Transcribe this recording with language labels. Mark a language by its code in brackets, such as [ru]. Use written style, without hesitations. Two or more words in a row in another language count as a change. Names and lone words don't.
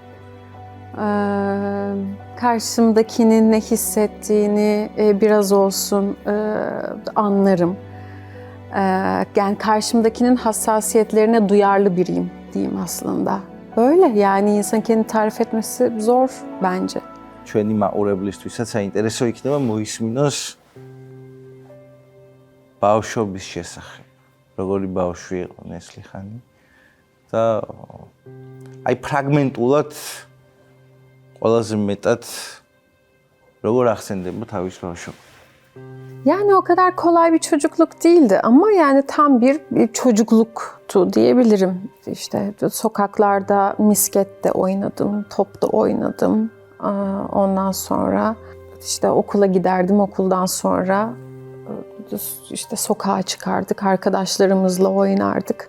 [tr] Karşımdakinin ne hissettiğini biraz olsun anlarım. Yani karşımdakinin hassasiyetlerine duyarlı biriyim diyeyim aslında. Böyle yani insan kendini tarif etmesi zor bence. [ka] ჩვენი მაყურებლისთვისაც საინტერესო იქნება მოისმინოს ბავშვობის შესახებ. როგორი ბავშვი იყო ნესლიხანი და აი ფრაგმენტულად ყველაზე მეტად როგორ ახსენდება თავის ბავშვობა. [tr] Yani o kadar kolay bir çocukluk değildi ama yani tam bir çocukluktu diyebilirim. İşte sokaklarda miskette oynadım, topta oynadım. Ondan sonra işte okula giderdim, okuldan sonra işte sokağa çıkardık, arkadaşlarımızla oynardık.